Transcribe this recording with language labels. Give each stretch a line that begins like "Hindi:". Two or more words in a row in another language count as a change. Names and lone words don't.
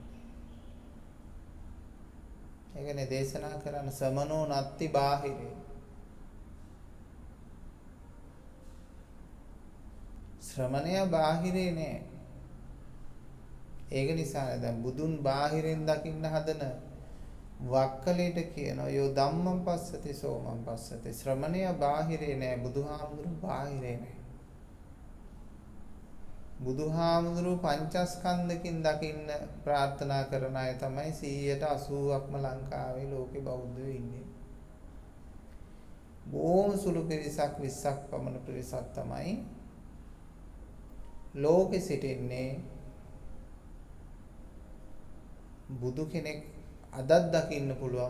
Sinhala: ඒකනේ දේශනා කරන
Pali: සමනෝ නත්ති බාහිරේ.
Sinhala: ශ්‍රමණය බාහිරේ නෑ. ඒක නිසා දැන් බුදුන් බාහිරෙන් දකින්න හදන වක්කලයට කියනවා
Pali: යෝ ධම්මං පස්සති සෝමං පස්සති.
Sinhala: ශ්‍රමණය බාහිරේ නෑ, බුදුහාමුදුරු බාහිරේ නෑ. බුදුහාමුදුරුවෝ පංචස්කන්ධකින් දකින්න ප්‍රාර්ථනා කරන අය තමයි 180ක්ම ලංකාවේ ලෝකේ බෞද්ධයෝ ඉන්නේ. බොහොම සුළු පිරිසක් 20ක් පමණ පිරිසක් තමයි ලෝකෙ සිටින්නේ බුදු කෙනෙක් අදත් දකින්න පුළුවන්.